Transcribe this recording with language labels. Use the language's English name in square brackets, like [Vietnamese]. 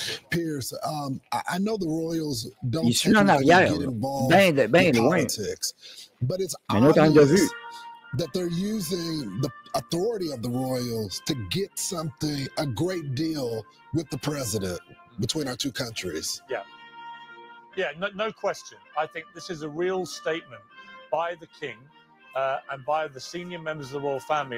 [English] Pierce, I know the Royals don't [French] Il suit en arrière, bien loin. [English] But it's [French] un autre angle de vue. [English] That they're using the authority of the Royals to get something, a great deal with the president between our two countries. Yeah, no question. I think this is a real statement by the king and by the senior members of the royal family.